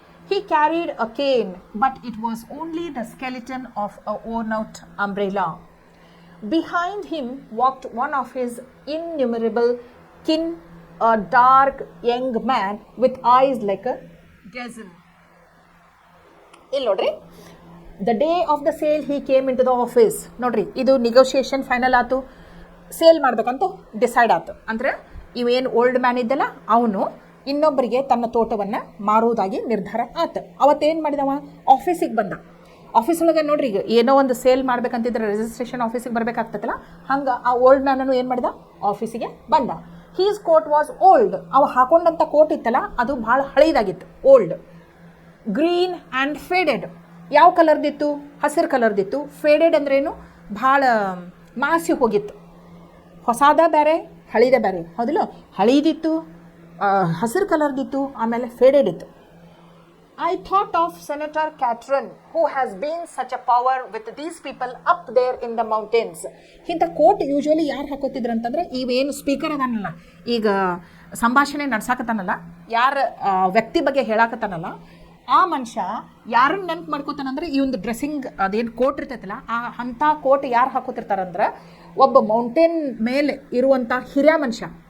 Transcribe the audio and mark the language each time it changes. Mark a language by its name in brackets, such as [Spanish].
[English] He carried a cane, but it was only the skeleton of a worn-out umbrella. Behind him walked one of his innumerable kin, a dark young man with eyes like a gazelle. [Kannada] ಇಲ್ಲಿ ನೋಡ್ರಿ, [English] The day of the sale he came into the office. [Kannada] ನೋಡ್ರಿ, ಇದು negotiation final ಆಯ್ತು, sale ಮಾಡ್ಬೇಕಂತ decide ಆಯ್ತು. ಅಂದರೆ ಇವೇನು old man ಇದ್ದಲ್ಲ, ಅವನು ಇನ್ನೊಬ್ಬರಿಗೆ ತನ್ನ ತೋಟವನ್ನು ಮಾರುವುದಾಗಿ ನಿರ್ಧಾರ ಆಯ್ತು. ಅವತ್ತೇನು ಮಾಡಿದವ? ಆಫೀಸಿಗೆ ಬಂದ. ಆಫೀಸ್ ಒಳಗೆ ನೋಡ್ರಿ, ಈಗ ಏನೋ ಒಂದು ಸೇಲ್ ಮಾಡ್ಬೇಕಂತಿದ್ರೆ ರಿಜಿಸ್ಟ್ರೇಷನ್ ಆಫೀಸಿಗೆ ಬರಬೇಕಾಗ್ತದಲ್ಲ, ಹಂಗೆ ಆ ಓಲ್ಡ್ ಮ್ಯಾನನ್ನು ಏನು ಮಾಡಿದ? ಆಫೀಸಿಗೆ ಬಂದ. [English] He's coat was old. [Kannada] ಅವ ಹಾಕೊಂಡಂಥ ಕೋಟ್ ಇತ್ತಲ್ಲ, ಅದು ಭಾಳ ಹಳೇದಾಗಿತ್ತು, ಓಲ್ಡ್. [English] Green and faded. [Kannada] ಯಾವ ಕಲರ್ದಿತ್ತು? ಹಸಿರು ಕಲರ್ದಿತ್ತು. ಫೇಡೆಡ್ ಅಂದ್ರೇನು? ಭಾಳ ಮಾಸಿ ಹೋಗಿತ್ತು. ಹೊಸಾದ ಬೇರೆ, ಹಳಿದ ಬೇರೆ, ಹೌದಿಲ್ಲ? ಹಳೀದಿತ್ತು, ಹಸಿರು ಕಲರ್ದಿತ್ತು, ಆಮೇಲೆ ಫೇಡೆಡ್ ಇತ್ತು. [English] I thought of Senator Catron, who has been such a power with these people up there in the mountains. [Kannada] ಇಂಥ ಕೋಟ್ ಯೂಶ್ವಲಿ ಯಾರು ಹಾಕೋತಿದ್ರು ಅಂತಂದ್ರೆ, ಇವೇನು ಸ್ಪೀಕರ್ ಅದಾನಲ್ಲ, ಈಗ ಸಂಭಾಷಣೆ ನಡ್ಸಾಕತ್ತಾನಲ್ಲ, ಯಾರ ವ್ಯಕ್ತಿ ಬಗ್ಗೆ ಹೇಳಾಕತ್ತಾನಲ್ಲ, ಆ ಮನುಷ್ಯ ಯಾರನ್ನ ನೆನಪು ಮಾಡ್ಕೋತಾನಂದ್ರೆ ಈ ಒಂದು ಡ್ರೆಸ್ಸಿಂಗ್ ಅದೇನು ಕೋಟ್ ಇರ್ತೈತಲ್ಲ, ಅಂಥ ಕೋಟ್ ಯಾರು ಹಾಕೋತಿರ್ತಾರಂದ್ರೆ ಒಬ್ಬ ಮೌಂಟೇನ್ ಮೇಲೆ ಇರುವಂಥ ಹಿರಿಯ ಮನುಷ್ಯ.